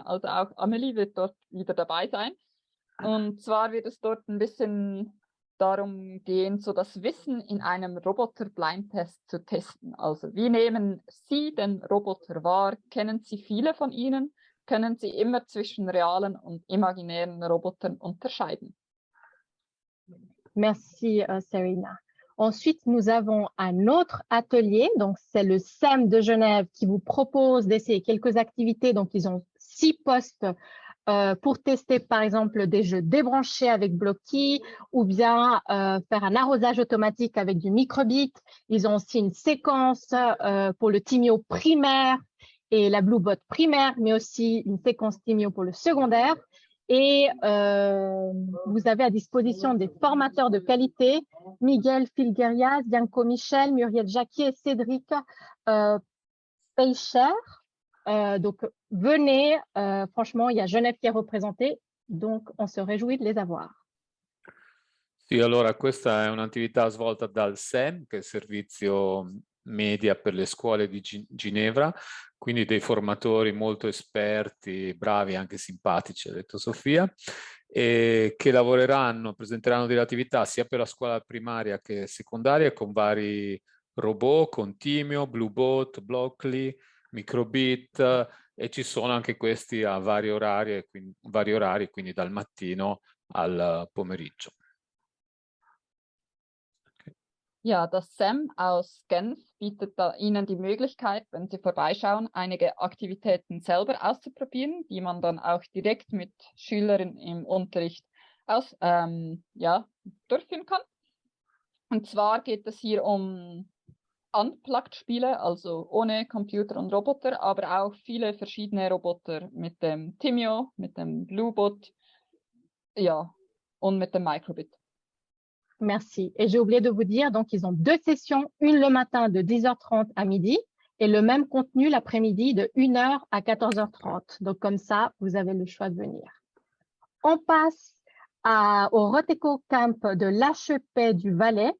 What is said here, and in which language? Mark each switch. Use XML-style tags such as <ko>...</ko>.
<de>Also auch Amélie wird dort wieder dabei sein. Und zwar wird es dort ein bisschen darum gehen, so das Wissen in einem Roboter-Blindtest zu testen. Also wie nehmen Sie den Roboter wahr? Kennen Sie viele von ihnen? Können Sie immer zwischen realen und imaginären Robotern unterscheiden?</de> <fr>Merci Serena. Ensuite, nous avons un autre atelier, donc c'est le SEM de Genève qui vous propose d'essayer quelques activités. Donc, ils ont 6 postes pour tester, par exemple, des jeux débranchés avec Blocky ou bien faire un arrosage automatique avec du microbit. Ils ont aussi une séquence pour le Timio primaire et la Bluebot primaire, mais aussi une séquence Timio pour le secondaire. Et vous avez à disposition des formateurs de qualité, Miguel Filguerias, Bianco Michel, Muriel Jacquier et Cédric Peicher. Donc, venez, franchement, il y a Genève qui est représentée, donc on se réjouit de les avoir.</fr> <it>Sì, allora questa è un'attività svolta dal SEM, che è il servizio media per le scuole di Ginevra, quindi dei formatori molto esperti, bravi, anche simpatici, ha detto Sofia, e che presenteranno delle attività sia per la scuola primaria che secondaria con vari robot, con Timio, Bluebot, Blockly, Microbit, e ci sono anche questi a vari orari, quindi dal mattino al pomeriggio.</it> <de>Ja, das SEM aus Genf bietet Ihnen die Möglichkeit, wenn Sie vorbeischauen, einige Aktivitäten selber auszuprobieren, die man dann auch direkt mit Schülern im Unterricht durchführen kann. Und zwar geht es hier um Unplugged-Spiele, also ohne Computer und Roboter, aber auch viele verschiedene Roboter mit dem Timio, mit dem Bluebot, ja, und mit dem Microbit.</de> <fr>Merci. Et j'ai oublié de vous dire, donc ils ont 2 sessions, une le matin de 10h30 à midi et le même contenu l'après-midi de 1h à 14h30. Donc comme ça, vous avez le choix de venir. On passe au Roteco Camp de l'HEP du Valais.</fr>